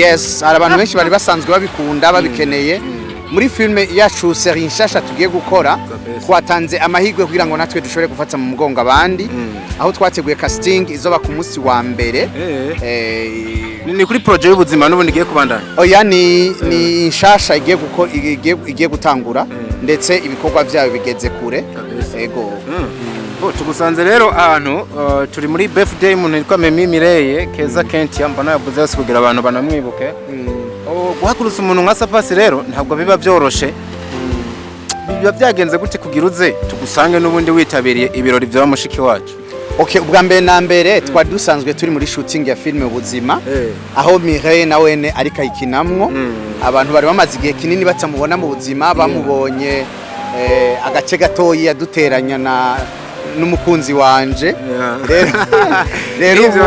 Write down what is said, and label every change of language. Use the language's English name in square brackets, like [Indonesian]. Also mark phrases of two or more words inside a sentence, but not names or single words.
[Rundi] Yes, hari abantu benshi bari basanzwe babikunda babikeneye muri filme yacu série nshasha tugiye gukora twatanze amahirwe kugira ngo natwe dushobore gufata mu mugongo abandi aho twateguye casting izoba ku munsi wa mbere ni kuri projet y'ubuzima n'ubundi giye kubandana. Oya ni nshasha igiye gutangura ndetse ibikorwa byayo bigeze kure ego tugusanze rero ahantu turi muri birthday umuntu yitwa Mimi Mireye Keza Kent yambana yavuze yose kugira abantu banamwibuke guhakurusa umuntu nka Sapasi rero ntabwo biba byoroshe biba byagenze gute kugira uze tugusange n'ubundi witabiriye ibirori bya mushiki wacu. Okay, ubwa mbere na mbere dusanzwe turi muri shooting ya filme ubuzima aho Mireye na wene ariko ayikinamwo abantu bari bamaze igihe kinini batamubona mu buzima bamubonye agace gatoyi yaduteranya n'umukunzi wanje rero